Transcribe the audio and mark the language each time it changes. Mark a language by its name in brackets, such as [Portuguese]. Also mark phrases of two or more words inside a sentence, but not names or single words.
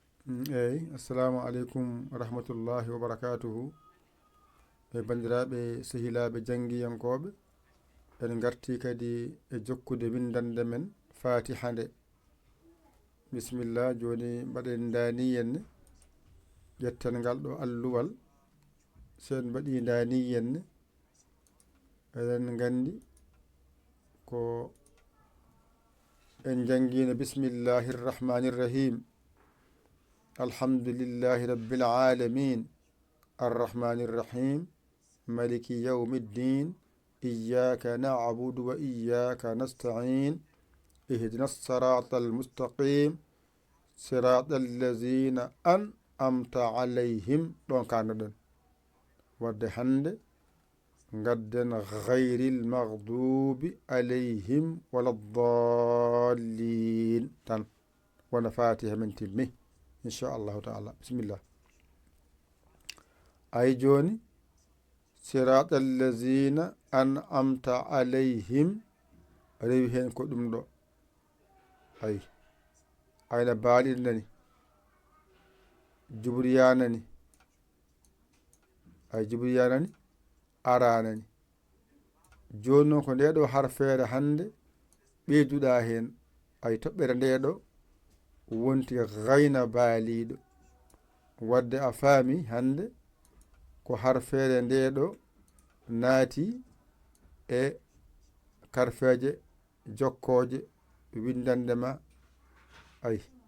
[Fula] eyyi [Arabic] السلام عليكم ورحمة الله وبركاته [Fula] e bandiraɓe sehilaɓe jangguiyankoɓe en garti kadi e jokkude windande men fatiha nde bisimillah joni mbaɗen daniyenne ƴetten ngal ɗo alluwal sen mbaɗi daniyenne eɗen gandi ko [Arabic] en jangguino بسم الله الرحمن الرحيم الحمد لله رب العالمين الرحمن الرحيم مالك يوم الدين إياك نعبد وإياك نستعين اهدنا الصراط المستقيم صراط الذين أنعمت عليهم [Fula] ɗon kanoɗen wadde hande gadden [Arabic] غير المغضوب عليهم ولا الضالين [Fula] tan wona fatiha men timmi inchallahu taala bisimillah ay joni [Arabic] صراط الذين أنعمت عليهم [Fula] rewi hen ko ɗum ɗo ay ayna baaliɗo nani jubriya nani ay jubriya nani ara nani joni noon ko ndeɗo harfere hande ɓeyduɗa hen ay toɓɓere ndeɗo wonti gayna baaliɗo wadde a faami hande ko harfere ndeɗo naati e karfeje jokkoje windandema ay